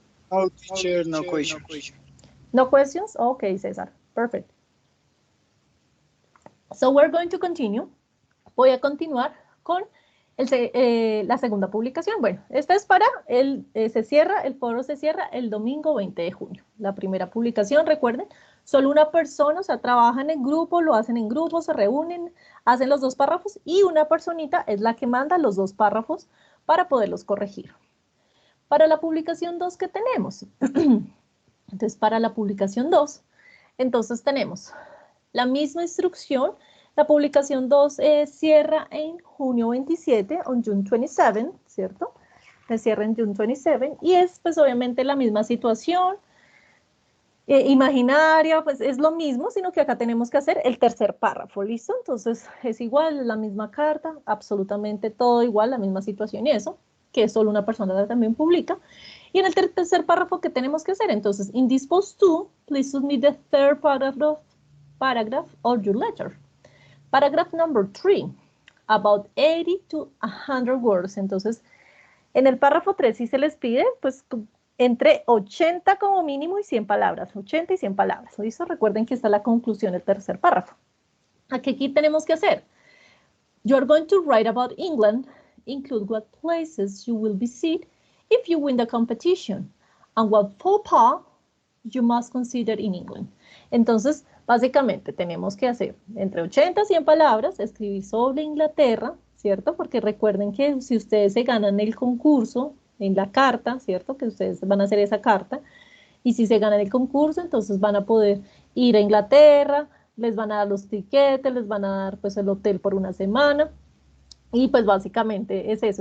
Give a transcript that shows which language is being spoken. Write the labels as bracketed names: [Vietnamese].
[English] No, teacher, no questions. No questions? Okay, César. Perfect. So we're going to continue. [Spanish] Voy a continuar con la segunda publicación. Bueno, esta es para el foro se cierra el domingo 20 de junio. La primera publicación, recuerden, solo una persona, o sea, trabajan en grupo, lo hacen en grupo, se reúnen, hacen los 2 párrafos y una personita es la que manda los 2 párrafos para poderlos corregir. Para la publicación 2, ¿qué tenemos? Entonces, para la publicación 2, entonces tenemos la misma instrucción. La publicación 2 cierra en junio 27, [English] on June 27, [Spanish] ¿cierto? Se cierra en [English] June 27 [Spanish] y es pues obviamente la misma situación imaginaria, pues es lo mismo, sino que acá tenemos que hacer el tercer párrafo, ¿listo? Entonces es igual, la misma carta, absolutamente todo igual, la misma situación y eso, que solo una persona también publica. Y en el tercer párrafo, ¿qué tenemos que hacer? Entonces, [English] in this post 2, please submit the third paragraph of your letter. Paragraph number 3, about 80 to 100 words. [Spanish] Entonces, en el párrafo 3 sí se les pide, pues, entre 80 como mínimo y 100 palabras, 80 y 100 palabras. ¿Listo? Recuerden que está la conclusión del tercer párrafo. Aquí tenemos que hacer. [English] You are going to write about England, include what places you will visit if you win the competition, and what faux pas you must consider in England. [Spanish] Entonces, básicamente tenemos que hacer entre 80 y 100 palabras, escribir sobre Inglaterra, ¿cierto? Porque recuerden que si ustedes se ganan el concurso, en la carta, ¿cierto? Que ustedes van a hacer esa carta, y si se ganan el concurso, entonces van a poder ir a Inglaterra, les van a dar los tiquetes, les van a dar pues el hotel por una semana, y pues básicamente es eso.